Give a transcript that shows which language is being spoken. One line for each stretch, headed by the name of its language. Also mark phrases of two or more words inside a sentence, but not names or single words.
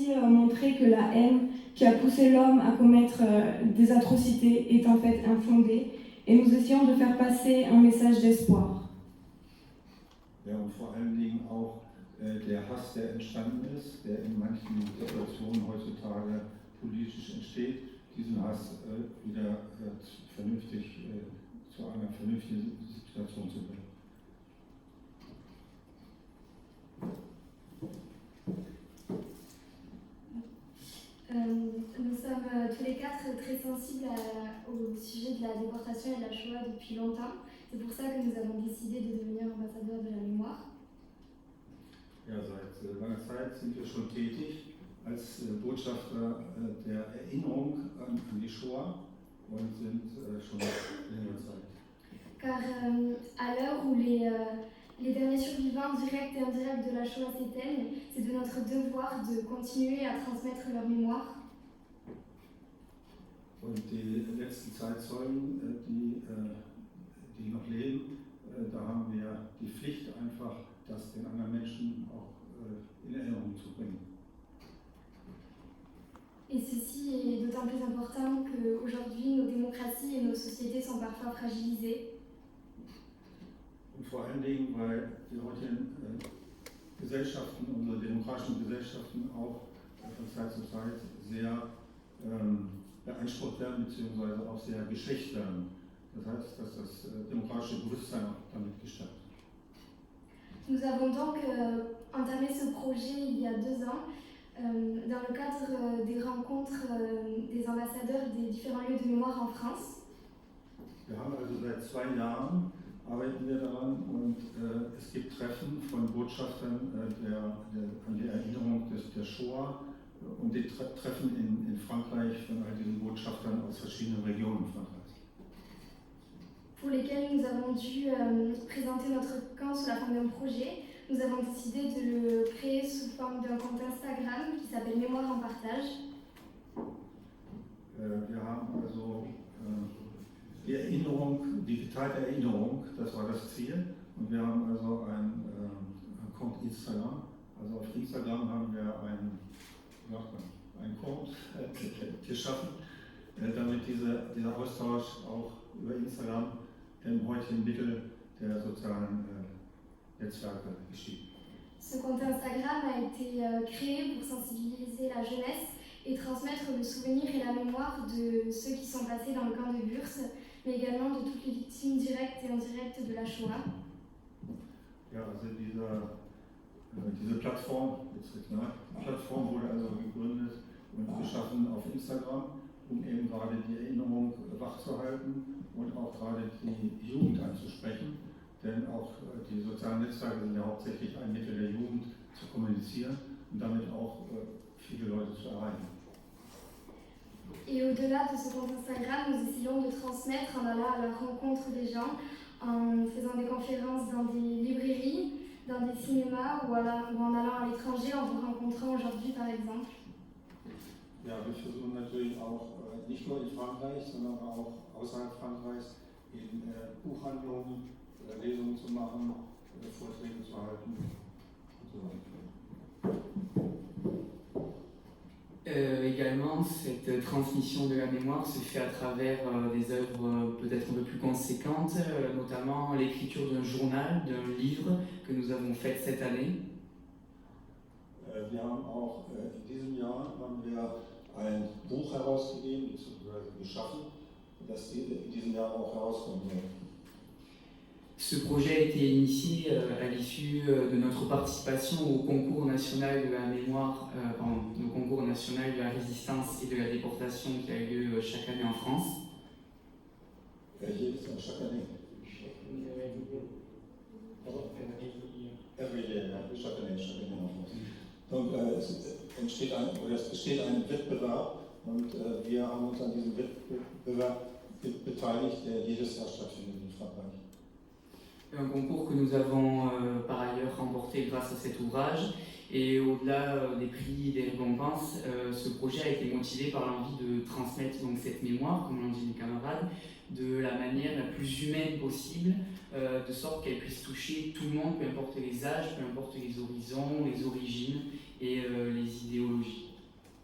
French: va montrer que la haine qui a poussé l'homme à commettre des atrocités est en fait infondée, et nous essayons de faire passer un message d'espoir.
German: Ja, und vor allen Dingen auch der Hass, der entstanden ist, der in manchen Situationen heutzutage politisch entsteht, diesen Hass wieder vernünftig zu einer vernünftigen Situation zu bringen.
French: Nous sommes tous les quatre très sensibles au sujet de la déportation et de la Shoah depuis longtemps. C'est pour ça que nous avons décidé de devenir ambassadeurs de la mémoire.
German: Ja, seit langer Zeit sind wir schon tätig als Botschafter der Erinnerung an die Shoah und sind schon längere Zeit.
French: Car à l'heure où les derniers survivants directs et indirects de la Shoah s'éteignent, c'est de notre devoir de continuer à transmettre leur mémoire.
German: Und die letzten Zeitzeugen, die noch leben, da haben wir die Pflicht einfach, das den anderen Menschen auch in Erinnerung zu bringen.
French: Et ceci est d'autant plus important qu'aujourd'hui, nos démocraties et nos sociétés sont parfois fragilisées.
German: Und vor allen Dingen, weil die heutigen Gesellschaften, unsere demokratischen Gesellschaften auch von Zeit zu Zeit sehr beansprucht werden, beziehungsweise auch sehr geschwächt werden. Das heißt, dass das demokratische Bewusstsein auch damit gestärkt wird.
French: Nous avons donc entamé ce projet il y a 2 ans dans le cadre des rencontres des ambassadeurs des différents lieux de mémoire en France.
German: Wir haben also seit 2 Jahren arbeiten wir daran und es gibt Treffen von Botschaftern an die Erinnerung der Shoah und die Treffen in Frankreich von all diesen Botschaftern aus verschiedenen Regionen Frankreichs.
French: Pour lesquels nous avons dû présenter notre camp sous la forme d'un projet. Nous avons décidé de le créer sous forme d'un compte Instagram qui s'appelle Mémoire en Partage.
German: Wir haben also die Erinnerung, die geteilte Erinnerung, das war das Ziel. Und wir haben also ein Account Instagram. Also auf Instagram haben wir einen Account geschaffen, damit dieser Austausch auch über Instagram, dem heutigen Mittel der sozialen Netzwerke, geschieht.
French: Ce compte Instagram a été créé pour sensibiliser la jeunesse et transmettre le souvenir et la mémoire de ceux qui sont passés dans le camp de Gurs, mais également de toutes les victimes directes et indirectes de la Shoah.
German: Ja, also diese Plattform wurde also gegründet und geschaffen auf Instagram, um eben gerade die Erinnerung wachzuhalten und auch gerade die Jugend anzusprechen. Denn auch die sozialen Netzwerke sind ja hauptsächlich ein Mittel der Jugend zu kommunizieren und damit auch viele Leute zu erreichen.
French: Et au-delà de ce compte Instagram, nous essayons de transmettre en allant à la rencontre des gens, en faisant des conférences dans des librairies, dans des cinémas ou en allant à l'étranger, en vous rencontrant aujourd'hui par exemple.
German: Ja, wir versuchen natürlich auch nicht nur in Frankreich, sondern auch außerhalb Frankreichs in Buchhandlungen Lesungen zu machen, Vorträge zu halten und so weiter.
French: Également, cette transmission de la mémoire se fait à travers des œuvres peut-être un peu plus conséquentes, notamment l'écriture d'un journal, d'un livre que nous avons fait cette année.
German: Wir haben auch in diesem Jahr ein Buch herausgegeben bzw. geschaffen, das in diesem Jahr auch herauskommen wird.
French: Ce projet a été initié à l'issue de notre participation au concours national de la mémoire, au concours national de la résistance et de la déportation qui a eu lieu chaque année en France. Chaque année.
English: Every year,
German: ja,
French: chaque année en France.
German: Donc es besteht ein Wettbewerb und wir haben uns an diesem Wettbewerb beteiligt, der jedes Jahr stattfindet in Frankreich.
French: Un concours que nous avons par ailleurs remporté grâce à cet ouvrage. Et au-delà des prix et des récompenses, ce projet a été motivé par l'envie de transmettre donc, cette mémoire, comme l'ont dit mes camarades, de la manière la plus humaine possible, de sorte qu'elle puisse toucher tout le monde, peu importe les âges, peu importe les horizons, les origines et les idéologies.